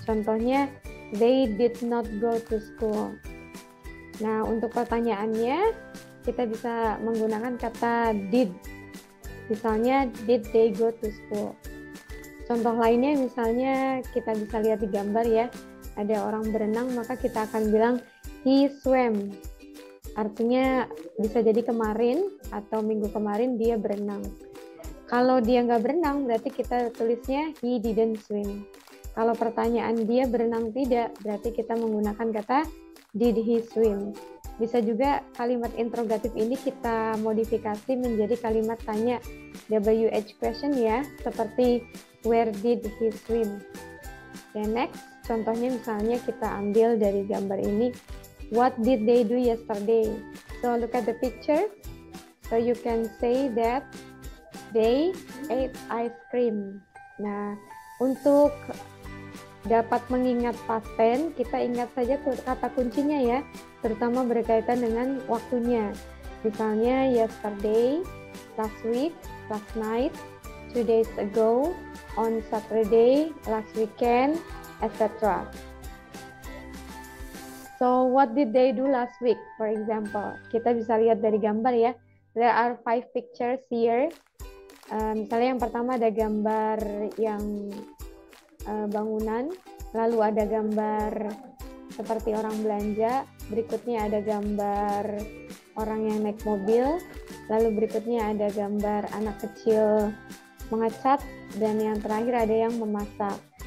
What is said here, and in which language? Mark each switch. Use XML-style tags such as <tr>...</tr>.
<id>Contohnya,</id> <en>they did not go to school.</en> <id>Nah, untuk pertanyaannya, kita bisa menggunakan kata did. Misalnya,</id> <en>did they go to school?</en> <id>Contoh lainnya, misalnya kita bisa lihat di gambar ya, ada orang berenang, maka kita akan bilang,</id> <en>he swam.</en> <id>Artinya, bisa jadi kemarin atau minggu kemarin dia berenang. Kalau dia nggak berenang, berarti kita tulisnya</id> <en>he didn't swim.</en> <id>Kalau pertanyaan dia berenang tidak, berarti kita menggunakan kata</id> <en>did he swim.</en> <id>Bisa juga kalimat interrogatif ini kita modifikasi menjadi kalimat tanya, WH question ya, seperti</id> <en>where did he swim. Okay, next,</en> <id>contohnya misalnya kita ambil dari gambar ini,</id> <en>what did they do yesterday? So look at the picture. So you can say that they ate ice cream.</en> <id>Nah, untuk dapat mengingat past tense, kita ingat saja kata kuncinya ya, terutama berkaitan dengan waktunya. Misalnya</id> <en>yesterday, last week, last night, 2 days ago, on Saturday, last weekend, etc. So what did they do last week? For example,</en> <id>kita bisa lihat dari gambar ya.</id> <en>There are 5 pictures here.</en> <id>Misalnya yang pertama ada gambar yang bangunan, lalu ada gambar seperti orang belanja, berikutnya ada gambar orang yang naik mobil, lalu berikutnya ada gambar anak kecil mengecat, dan yang terakhir ada yang memasak.</id>